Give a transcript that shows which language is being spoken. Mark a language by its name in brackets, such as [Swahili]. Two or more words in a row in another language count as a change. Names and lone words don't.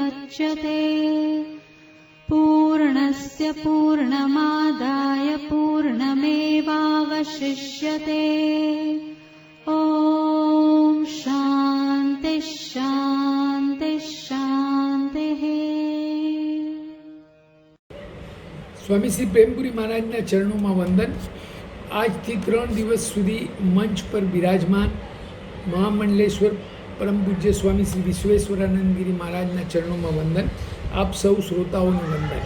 [Sanskrit] मुच्यते। पूर्णस्य पूर्णमादाय पूर्णमेवावशिष्यते। ॐ शान्ति शान्ति शान्तिः। [Gujarati] સ્વામી શ્રી પ્રેમપુરી મહારાજના ચરણોમાં વંદન. આજથી 3 દિવસ સુધી મંચ પર બિરાજમાન મહામંડલેશ્વર પરમ પૂજ્ય સ્વામી શ્રી વિશ્વેશ્વરાનંદગીરી મહારાજના ચરણોમાં વંદન. આપ સૌ શ્રોતાઓને વંદન.